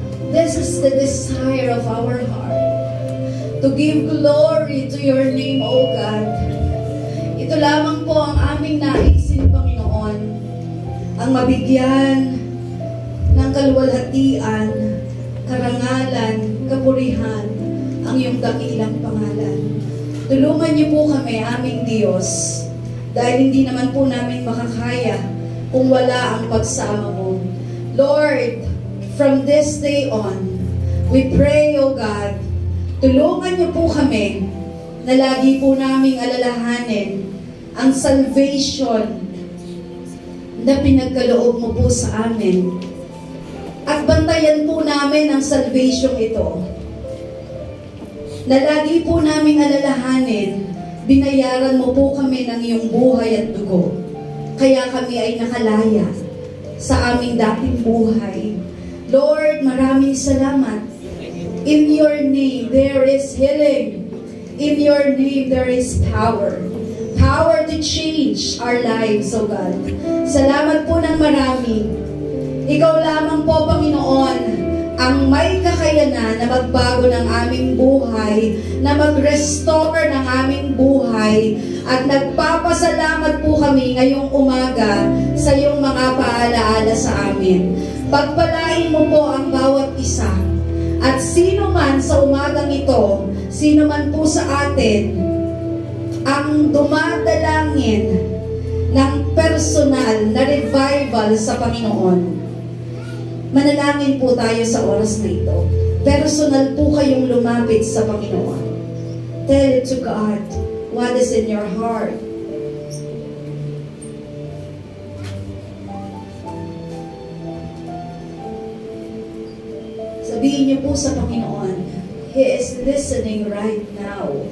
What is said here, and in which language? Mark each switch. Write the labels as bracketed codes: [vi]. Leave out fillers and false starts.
[en] This is the desire of our heart, to give glory to your name, O God. [tl] Ito lamang po ang aming naisin, Panginoon, ang mabigyan ng kaluwalhatian, karangalan, kapurihan, ang iyong dakilang pangalan. Tulungan niyo po kami, aming Diyos, dahil hindi naman po namin makakaya kung wala ang pagsama mo. [en] Lord, from this day on, we pray, O God, [tl] tulungan niyo po kami na lagi po naming alalahanin ang salvation na pinagkaloob mo po sa amin. At bantayan po namin ang salvation ito. Na lagi po naming alalahanin, binayaran mo po kami ng iyong buhay at dugo. Kaya kami ay nakalaya sa aming dating buhay. Lord, maraming salamat. [en] In your name, there is healing. In your name, there is power. Power to change our lives, O God. [tl] Salamat po ng marami. Ikaw lamang po, Panginoon, ang may kakayanan na magbago ng aming buhay, na mag-restore ng aming buhay, at nagpapasalamat po kami ngayong umaga sa iyong mga paalaala sa amin. Pagpalain mo po ang bawat isa. At sino man sa umagang ito, sino man po sa atin, ang dumadalangin ng personal na revival sa Panginoon, manalangin po tayo sa oras na ito. Personal po kayong lumapit sa Panginoon. [en] Tell it to God what is in your heart. [tl] Sabihin niyo po sa Panginoon, [en] He is listening right now.